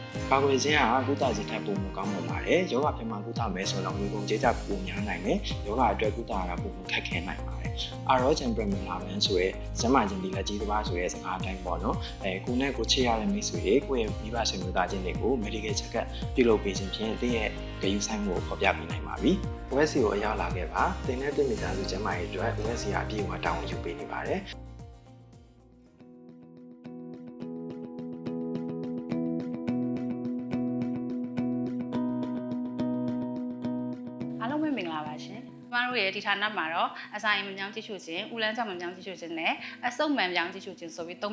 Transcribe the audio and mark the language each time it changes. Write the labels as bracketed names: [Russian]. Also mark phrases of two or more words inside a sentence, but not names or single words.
[Burmese] ကာကွယ်ခြင်းကကုသခြင်းထက်ပိုမိုကောင်းမွန်ပါတယ်။ယောဂဖြစ်မှကုသမယ်ဆိုတော့ငွေကုန်ကြေးကျပိုများနိုင်တယ်။ယောဂအတွက်ကုသရတာပိုမိုခက်ခဲနိုင်ပါတယ်။ Arogen Premilaban ဆိုရဲကျန်းမာခြင်းဒီလက်ကြီးတစ်ပါးဆိုရဲစကားအတိုင်းပေါ့နော်။ကိုနဲ့ကိုချစ်ရတဲ့မိတ်ဆွေတွေကိုယ့်ရဲ့မိဘဆွေမျိုးသားချင်းတွေကို [English] medical check-up [Burmese] ပြုလုပ်ပေးခြင်းဖြင့်တင့်ရဲ့ဂရုစိုက်မှုကိုဖော်ပြပေးနိုင်ပါပြီ။ OSC ကိုအရောက်လာခဲ့ပါ။တင်တဲ့မိသားစုကျန်းမာရေးအတွက် OSC အပြည့်အဝတာဝန်ယူပေးနေပါတယ်။ မင်္ဂလာပါရှင်။ကျမတို့ရဲ့ဒီဌာနမှာတော့အစာအိမ်မပြောင်းကြည့်ရှုခြင်း၊ဦးလန်းကြောင့်မပြောင်းကြည့်ရှုခြင်းနဲ့အဆုတ်မှန်ပြောင်းကြည့်ရှုခြင်းဆိုပြီး၃